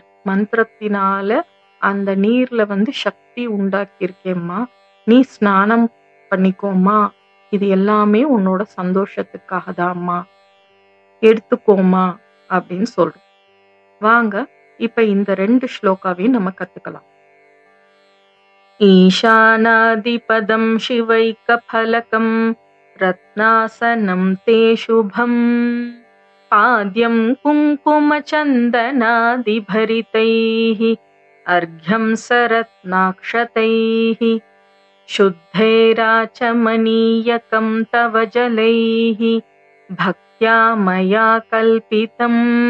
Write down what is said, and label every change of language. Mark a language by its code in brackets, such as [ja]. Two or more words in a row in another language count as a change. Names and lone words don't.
[ta] மந்திரத்தினால அந்த நீர்ல சக்தி உண்டாக்கி இருக்கேம்மா. நீ ஸ்நானம் பண்ணிக்கோமா, இது எல்லாமே உன்னோட சந்தோஷத்துக்காக தான்மா, எடுத்துக்கோமா அப்படின்னு சொல்றோம். வாங்க இப்ப இந்த 2 ஸ்லோகாவையும் நம்ம கத்துக்கலாம். [sa] ईशानादिपदं शिवैकफलकं रत्नासनं ते शुभम् पाद्यं कुङ्कुमचन्दनादिभरितैः अर्घ्यं सरत्नाक्षतैः शुद्धैराचमनीयकं तव जलैः भक्त्या मया कल्पितम्